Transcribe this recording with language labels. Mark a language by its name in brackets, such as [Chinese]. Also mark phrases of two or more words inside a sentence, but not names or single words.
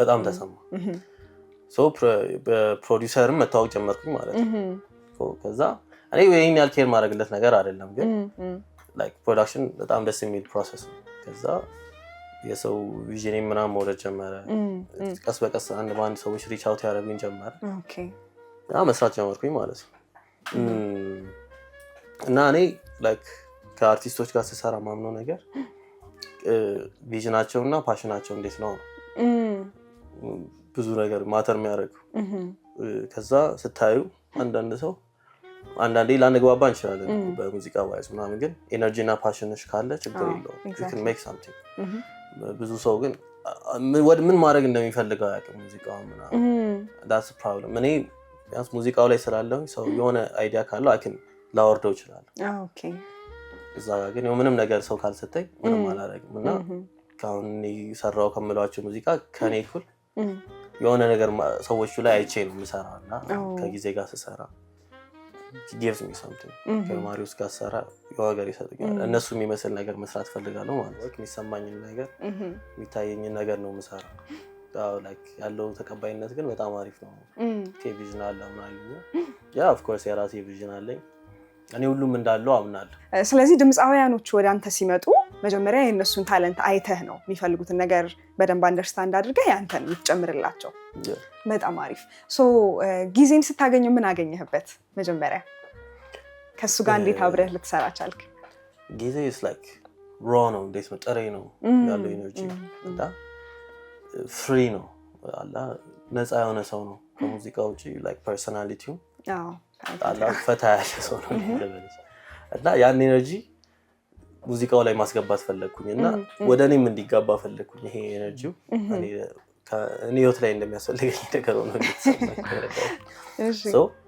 [Amharic] በጣም ተሰማ። በፕሮዲውሰርም መታወቅ ጀመርኩኝ ማለት ነው። ከዛ እኔ ይሄን ያህል ኬር ማድረግለት ነገር አይደለም፣ ግን ላይክ ፕሮዳክሽን በጣም ደስ የሚል ፕሮሰስ ነው። ከዛ የሰው ቪዥን ምናምን መውደድ ጀመረ። ቀስ በቀስ በአንድ ሰዎች [English] reach out [Amharic] ያደረጉኝ ጀመረ። መስራት ጀመርኩኝ ማለት ነው። እና እኔ ላይክ ከአርቲስቶች ጋር ስሰራ ማምነው ነገር ቪዥናቸው እና ፓሽናቸው እንዴት ነው ብዙ ነገር ማተር የሚያደርገው። ከዛ ስታዩ አንዳንዴ ላንግባባ እንችላለን በሙዚቃ ዋይዝ ምናምን፣ ግን ኤነርጂ እና ፓሽንሽ ካለ ችግር የለውም። [English] you can make something። [Amharic] ብዙ ሰው ግን ምን ማድረግ እንደሚፈልገው አያውቅም ሙዚቃውን ምናምን። [English] that's a problem። [Amharic] እኔ ቢያንስ ሙዚቃው ላይ ስላለሁ ሰው የሆነ አይዲያ ካለው አኪን ላወርደው ይችላል። ኦኬ እዛ ግን ምንም ነገር ሰው ካልሰጠኝ ምንም አላደርግም። እና ካሁን ሰራው ከመሏቸው ሙዚቃ ከኔ እኩል የሆነ ነገር ሰዎቹ ላይ አይቼ ነው የምሰራው። እና ከጊዜ ጋር ስሰራ [English] gives me something። [Amharic] ከማሪውስ ጋር ሰራ የሆነ ነገር ይሰጡኛል። እነሱ የሚመስል ነገር መስራት ፈልጋለሁ ማለት ነው። የሚሰማኝን ነገር የሚታየኝን ነገር ነው የምሰራው። ላይክ ያለው ተቀባይነት ግን በጣም አሪፍ ነው። ቪዥን አለ ምናምን [English] of course [Amharic] የራሴ ቪዥን አለኝ። እኔ ሁሉም እንዳለው አምናለሁ። ስለዚህ ድምፃውያኖች ወደ አንተ ሲመጡ መጀመሪያ የእነሱን ታለንት አይተህ ነው የሚፈልጉትን ነገር በደንብ አንደርስታንድ አድርገህ ያንተን የምትጨምርላቸው። በጣም አሪፍ። ጊዜን ስታገኘው ምን አገኘህበት? መጀመሪያ ከሱ ጋር እንዴት አብረህ ልትሰራ ቻልክ? ጊዜ [English] is like raw [Amharic] ነው፣ እንዴት ነው ጥሬ ነው ያለው ኢነርጂ። እና ፍሪ ነው አላ ነፃ የሆነ ሰው ነው ከሙዚቃ ውጪ ላይክ ፐርሰናሊቲው አላ ፈታ ያለ ሰው ነው እና ያን ኤነርጂ ሙዚቃው ላይ ማስገባት ፈለኩኝና ወደ እኔም እንዲጋባ ፈለኩኝ ይሄ ኤነርጂው እኔ ህይወት ላይ እንደሚያስፈልገኝ ነገር ነው እሺ ሶ